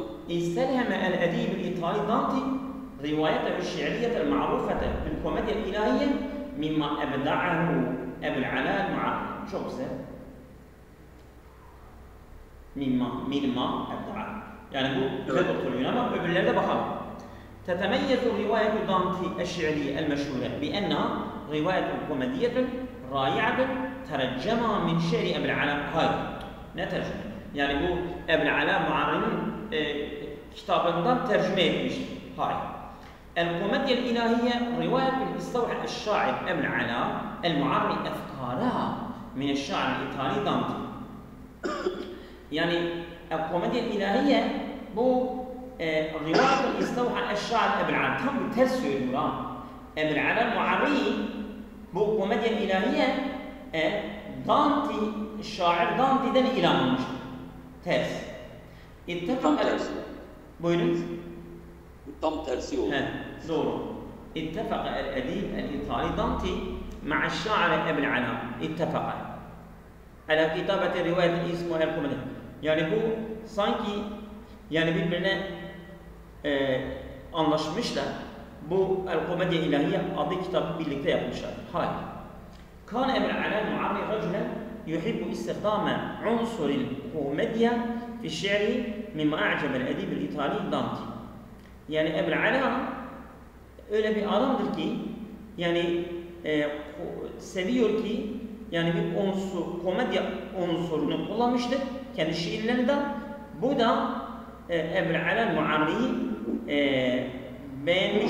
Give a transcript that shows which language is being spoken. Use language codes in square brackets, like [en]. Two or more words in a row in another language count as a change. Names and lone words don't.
[ar] استلهم الأديب الإيطالي Dante روايته الشعرية المعروفة بالكوميديا الإلهية مما أبدعه Ebil Ala el-Mu'arri. [tr] Çok güzel. [ar] مما أبدع. [tr] Yani bu güzel oturuyor ama öbürlerde bakalım. [ar] تتميز رواية دانتي الشعرية المشهورة بأنها رواية كوميدية رائعة ترجمها من شعر أبي العلاء. هاي نترجم. [tr] Yani bu Ebil Ala Mu'arri'nin kitabından tercüme etmiştir. Hay. [ar] الكوميديا الإلهية رواية استوحى الشاعر Ebil Ala el-Mu'arri أفكارها من الشاعر الإيطالي Dante. Yani الكوميديا الإلهية bu رواية استوحى الشاعر Ebil Ala. [tr] Tam bir ters söylüyor ha. Ebil Ala el-Mu'arri bu Komedya el-İlahiye Dante, şair Dante'den ilham almıştır. Ters. Tam tersi. Buyurun. Tam tersi oldu. Doğru. [ar] اتفق الأديب الإيطالي دانتي مع الشاعر أبي العلا. اتفق على كتابة رواية اسمها الكوميديا. [tr] Yani bu sanki yani birbirine anlaşmışlar. Bu El-Komedya İlahiye adlı kitabı birlikte yapmışlar. Hayır. [ar] كان أبو العلاء المعري رجلا يحب استخدام عنصر الكوميديا في الشعر مما أعجب الأديب الإيطالي دانتي. [tr] Yani Ebul Ala öyle bir adamdır ki yani seviyor ki yani bir komedya unsurunu kullanmıştır kendi şiirlerinde. Bu da Ebul Ala Muarri'yi beğenmiş.